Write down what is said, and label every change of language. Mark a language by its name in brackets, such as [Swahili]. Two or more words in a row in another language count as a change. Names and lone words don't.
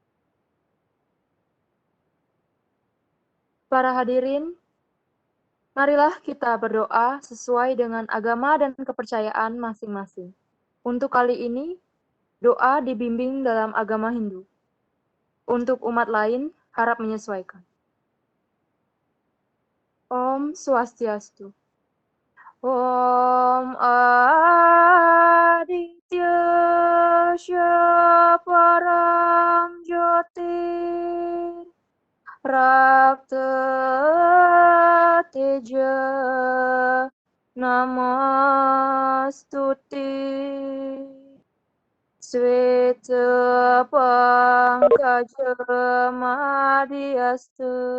[Indonesian] Para hadirin, marilah kita berdoa sesuai dengan agama dan kepercayaan masing-masing. Untuk kali ini, Doa dibimbing dalam agama Hindu. Untuk umat lain, harap menyesuaikan. [Sanskrit] ॐ स्वस्ति अस्तु. ॐ आदित्य परं ज्योतिर् रक्त तेज नमस्तुति श्वेत पङ्कज मध्यस्तु